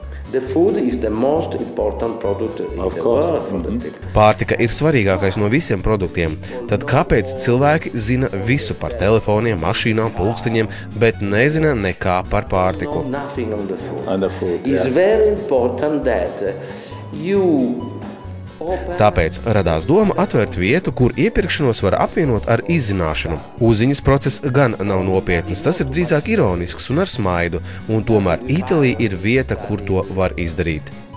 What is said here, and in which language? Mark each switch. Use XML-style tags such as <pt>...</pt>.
<en>The food is the most important product in the world for the people.</en> <lv>Pārtika ir svarīgākais no visiem produktiem. Tad kāpēc cilvēki zina visu par telefoniem, mašīnām, pulksteņiem, bet nezina nekā par pārtiku?</lv> <en>Nothing on the food. On the food, It's yes. very important that you</en> <lv>Tāpēc radās doma atvērt vietu, kur iepirkšanos var apvienot ar izzināšanu. Uzziņas process gan nav nopietns, tas ir drīzāk ironisks un ar smaidu, un tomēr Itālija ir vieta, kur to var izdarīt.</lv>